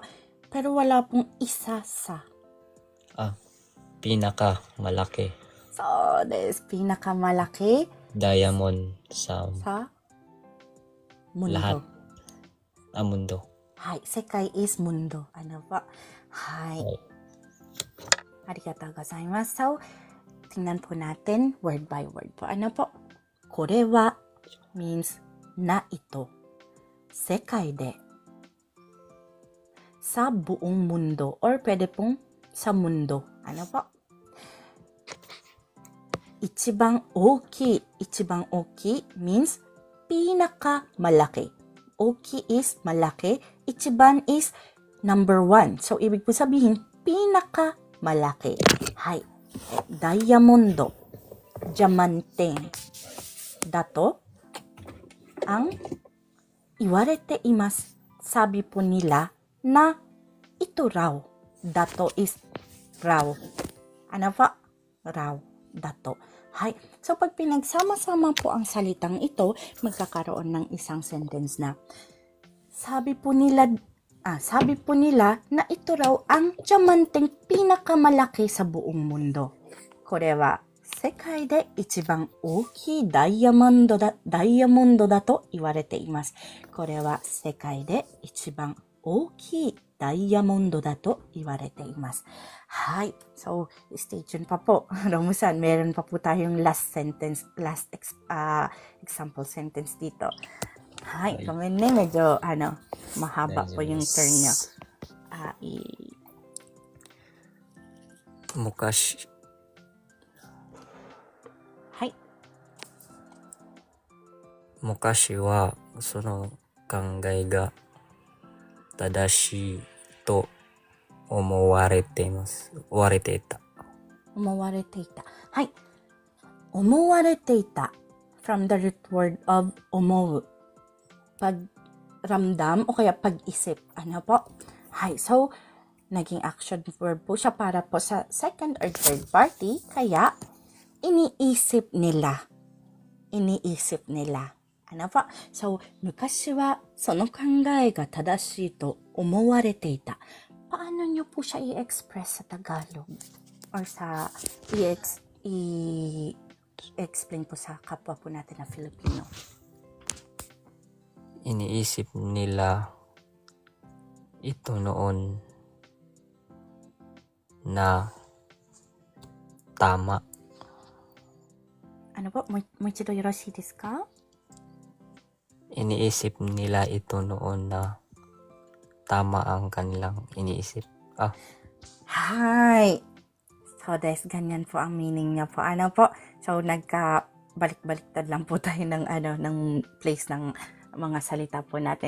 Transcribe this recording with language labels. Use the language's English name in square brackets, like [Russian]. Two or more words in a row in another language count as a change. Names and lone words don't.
[Filipino] Pero wala pong isa sa. Pinaka malaki. So, this pinakamalaki Diamond sa mundo. Lahat. Mundo. [Japanese] はい、世界 [Filipino] is mundo. Ano po? Hai. [Japanese] ありがとうございます. [Filipino] So, tingnan po natin [English] word by word [Filipino] po. Ano po? [Japanese] これは [Filipino] means na ito. [Japanese] 世界で. [Filipino] Sa buong mundo. Or pwede pong sa mundo. Ano po? [Japanese] 一番大きい. 一番大きい [Filipino] means pinaka malaki. Oki is malaki. Ichiban is number 1. So, ibig po sabihin, pinaka malaki. Hai. Diamondo. Diamante. [Japanese] Dato. Ang 言われています. [Filipino] Sabi po nila na ito raw. Dato is raw. Ano pa? Raw. Dato. Hay. So, pag pinagsama-sama po ang salitang ito, magkakaroon ng isang sentence na sabi po nila na ito raw ang diamanteng pinakamalaki sa buong mundo. [Japanese] これは世界で一番大きいダイヤモンドだと言われています。これは世界で一番大きいダイヤモンドだと言われています。Hi. [Filipino] So, [English] stay tuned [Filipino] pa po. Romusan, meron pa po tayong [English] last example sentence [Filipino] dito. Hi. Comment na medyo, mahaba po yung turn nyo. Hi. [Japanese] 昔はその考えが正しいと思われていいた。はい。思われていた [English] from the root word of [Filipino] 思う。Pagramdam o kaya pag-isip. Ano po? Hi. So, naging [English] action verb [Filipino] po siya para po sa [English] second or third party. [Filipino] Kaya, iniisip nila. Ano po? So, [Japanese] 昔はその考えが正しいと思われていた。 [Filipino] Paano nyo po siya i-express sa Tagalog? Or sa i-explain po sa kapwa po natin na Filipino? Iniisip nila ito noon na tama. Ano po? [Japanese] もう一度よろしいですか? [Filipino] Iniisip nila ito noon na tama ang kanilang iniisip. Hi! So, ganyan po ang meaning niya po. Ano po? So, balik-baliktad lang po tayo ng place ng mga salita po natin.